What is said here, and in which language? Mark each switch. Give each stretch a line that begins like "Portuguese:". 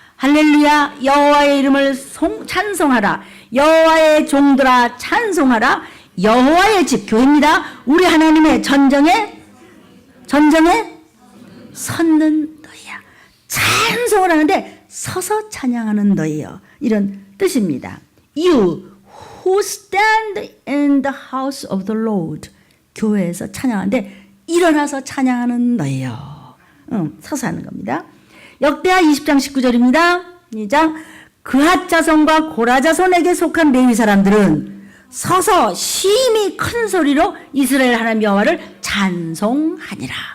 Korean: 할렐루야, 여호와의 이름을 찬송하라. 여호와의 종들아 찬송하라. 여호와의 집, 교회입니다. 우리 하나님의 전쟁에 섰는 너희야. 찬송을 하는데 서서 찬양하는 너희요. 이런 뜻입니다.
English: You who stand in the house of the Lord.
Korean: 교회에서 찬양하는데 일어나서 찬양하는 너예요. 서서 하는 겁니다. 역대하 20장 19절입니다. 2장 그핫 자손과 고라 자손에게 속한 레위 사람들은 서서 심히 큰 소리로 이스라엘 하나님 여호와를 찬송하니라.